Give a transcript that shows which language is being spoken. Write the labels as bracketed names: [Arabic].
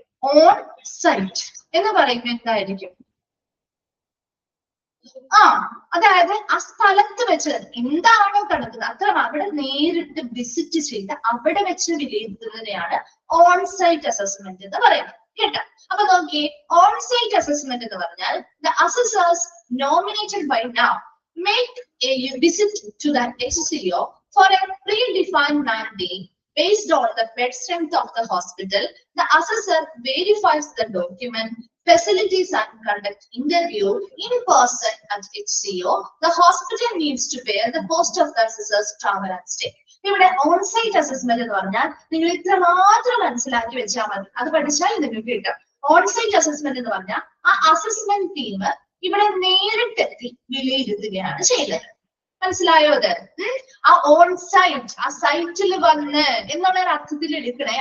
[Malayalam] On site എന്ന് പറയുമ്പോൾ എന്തായിരിക്കും? അതായത് ആ സ്ഥലത്ത് വെച്ച് എന്താണോ നടക്കുന്നത് അത്ര അവിടെ നേരിട്ട് വിസിറ്റ് ചെയ്ത് അവിടെ വെച്ച് വിലയിരുത്തുന്നതിനെയാണ് ഓൺ സൈറ്റ് അസസ്മെന്റ് എന്ന് പറയുന്നത്. കേട്ടോ? അപ്പൊ നോക്കിയേ, ഓൺ സൈറ്റ് അസസ്മെന്റ് എന്ന് പറഞ്ഞാൽ [English] the assessors nominated by now make a visit to the HCO for a predefined mandate based on the bed strength of the hospital. The assessor verifies the document, facilities and conduct interview in person at HCO. The hospital needs to bear the cost of the assessor's travel and stay. [Malayalam] ഇവിടെ onsite assessment എന്ന് പറഞ്ഞാൽ നിങ്ങൾ ഇത്ര മാത്രം മനസ്സിലാക്കി വെച്ചാൽ മതി. അത് പഠിച്ചാൽ നിങ്ങൾക്ക് കിട്ടും. ഓൺസൈറ്റ് അസസ്മെന്റ് എന്ന് പറഞ്ഞാൽ ആ അസസ്മെന്റ് ടീം ഇവിടെ നേരിട്ടെത്തി വിലയിരുത്തുകയാണ് ചെയ്യുന്നത്. മനസ്സിലായോ? അത് ആ ഓൺസൈറ്റ്, ആ സൈറ്റിൽ വന്ന് എന്നുള്ള ഒരു അർത്ഥത്തിൽ എടുക്കണേ.